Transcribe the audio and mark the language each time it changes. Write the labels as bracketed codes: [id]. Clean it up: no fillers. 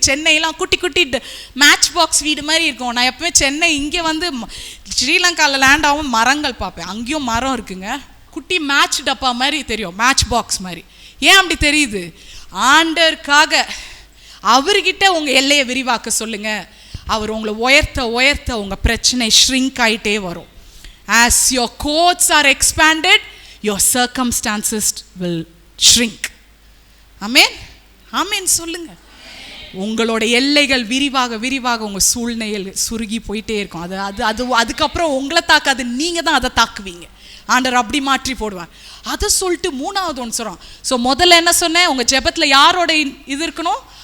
[ta] சென்னையெல்லாம் குட்டி குட்டி match box வீடு மாதிரி இருக்கும். நான் எப்பவுமே சென்னை இங்கே ஸ்ரீலங்காவில் லேண்ட் ஆகும் மரங்கள் பார்ப்பேன். அங்கேயும் மரம் இருக்குங்க, குட்டி மேட்ச் டப்பா மாதிரி தெரியும், மேட்ச் பாக்ஸ் மாதிரி. ஏன் அப்படி தெரியுது? ஆண்டருக்காக அவர்கிட்ட உங்க எல்லையை விரிவாக்க சொல்லுங்க. அவர் உங்களை உயர்த்த உயர்த்த உங்க பிரச்சனை ஷ்ரிங்க் ஆயிட்டே வரும். [en] As your courts are expanded, your circumstances will shrink. [ta] ஆமென், ஆமென் சொல்லுங்க. உங்களோட எல்லைகள் விரிவாக விரிவாக உங்க சூழ்நிலையில் சுருங்கி போயிட்டே இருக்கும். அதுக்கப்புறம் உங்களை தாக்காது, நீங்க தான் அதை தாக்குவீங்க. ஆண்டவர் அப்படி மாற்றி போடுவார். அதை சொல்லிட்டு 3வது ஒன்று சொல்கிறோம். ஸோ முதல்ல என்ன சொன்னேன்? உங்கள் ஜெபத்தில் யாரோட இது இருக்கணும்?